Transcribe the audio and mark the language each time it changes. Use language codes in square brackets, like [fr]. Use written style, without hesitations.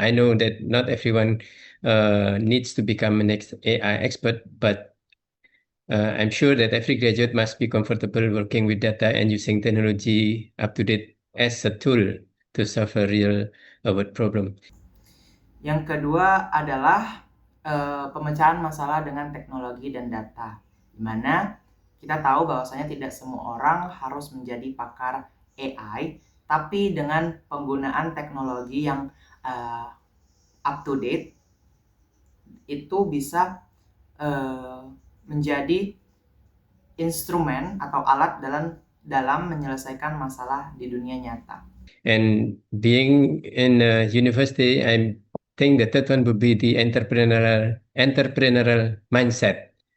[en] I know that not everyone needs to become an AI expert, but I'm sure that every graduate must be comfortable working with data and using technology up to date as a tool to solve a real world problem. [id] Yang kedua adalah pemecahan masalah dengan teknologi dan data, di mana kita tahu bahwasanya tidak semua orang harus menjadi pakar AI, tapi dengan penggunaan teknologi yang up to date itu bisa menjadi instrumen atau alat dalam menyelesaikan masalah di dunia nyata. [en] And being in a university, I think the third one would be the entrepreneurial mindset.